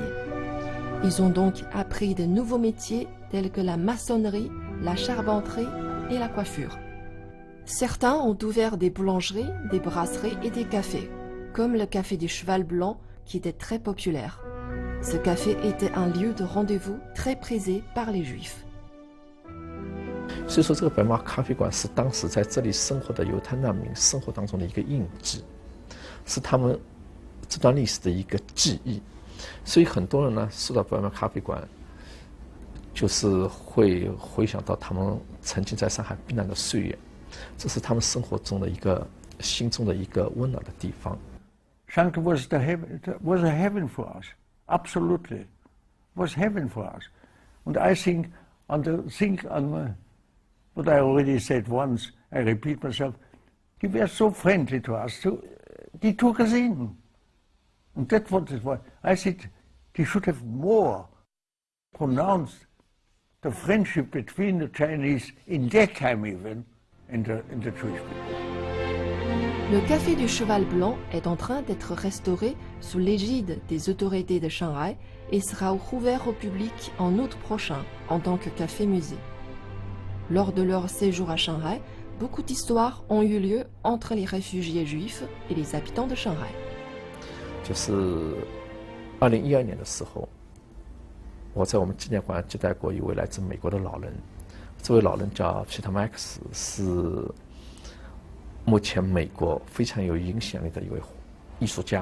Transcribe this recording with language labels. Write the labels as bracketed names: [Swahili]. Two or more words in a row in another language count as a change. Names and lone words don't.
[French] Ils ont donc appris de nouveaux métiers tels que la maçonnerie, la charpenterie et la coiffure. Certains ont ouvert des boulangeries, des brasseries et des cafés, comme le café du Cheval Blanc qui était très populaire. Ce café était un lieu de rendez-vous très prisé par les Juifs. [Chinese] 所以说，这个白马咖啡馆是当时在这里生活的犹太难民生活当中的一个印记，是他们这段历史的一个记忆。所以很多人呢，说到伯尔曼咖啡馆，就是会回想到他们曾经在上海避难的岁月，这是他们生活中的一个心中的一个温暖的地方。 [English] Shanghai was a heaven for us, absolutely, was heaven for us. And I think on what I already said once, I repeat myself, they were so friendly to us, so they took us in. And that's what it was. I said they should have more pronounced the friendship between the Chinese in that time even and the Jewish people. [French] Le Café du Cheval Blanc est en train d'être restauré sous l'égide des autorités de Shanghai et sera rouvert au public en août prochain en tant que café-musée. Lors de leur séjour à Shanghai, beaucoup d'histoires ont eu lieu entre les réfugiés juifs et les habitants de Shanghai. [Chinese] 就是2012年的时候，我在我们纪念馆接待过一位来自美国的老人，这位老人叫 Peter Max， 是目前美国非常有影响力的一位艺术家。